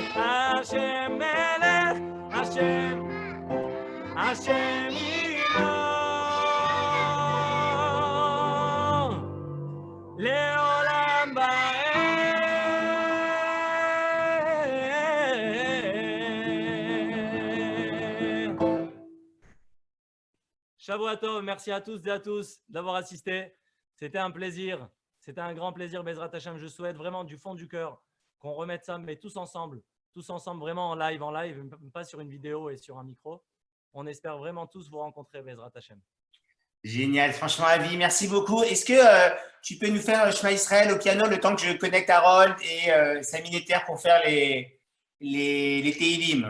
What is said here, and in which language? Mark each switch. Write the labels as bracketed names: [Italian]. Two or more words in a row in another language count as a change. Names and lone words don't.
[Hebrew] השם מלך, השם ימלוך, לעולם ועד. שבוע טוב, [French] merci à tous et à tous d'avoir assisté. C'était un plaisir. C'était un grand plaisir, [Hebrew] בעזרת השם. [French] Je souhaite vraiment du fond du cœur qu'on remette ça, mais tous ensemble vraiment en live, pas sur une vidéo et sur un micro. On espère vraiment tous vous rencontrer, [Hebrew] בעזרת השם. [French] Génial, franchement, Avi, merci beaucoup. Est-ce que tu peux nous faire Shema Israël au piano le temps que je connecte Harold et Sami Neter pour faire les Teilim?